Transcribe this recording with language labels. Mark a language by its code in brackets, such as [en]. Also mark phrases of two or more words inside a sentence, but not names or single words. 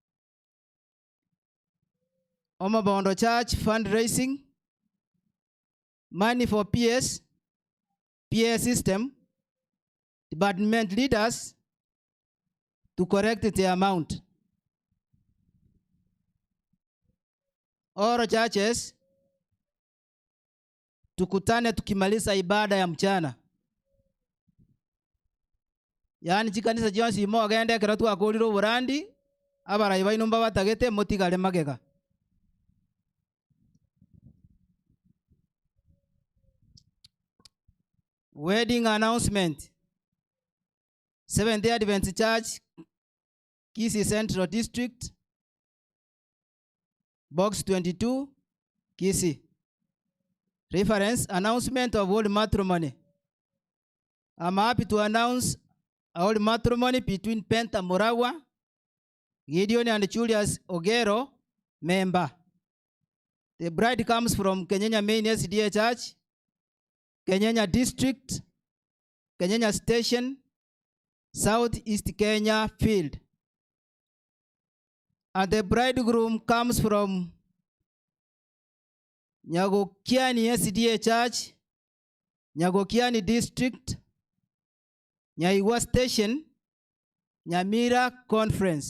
[en] Omobondo Church fundraising, money for PA system, department leaders to correct the amount. All churches, [sw] tukutane tukimaliza ibada ya mchana. [guz] Yani chikanisa jonsi imo agende keratu akoliro burandi abarayi bainumba batagete motigale magega. [en] Wedding announcement. Seventh-day Adventist Church, Kisii Central District, Box 22, Kisii. Reference, announcement of old matrimony. I'm happy to announce old matrimony between Penta Murawa, Gideon and Julius Ogero, member. The bride comes from Kenyenya Main SDA Church, Kenyenya District, Kenyenya Station, Southeast Kenya Field. And the bridegroom comes from Nyagokiani SDA Church, Nyagokiani District, Nyaiwa Station, Nyamira Conference.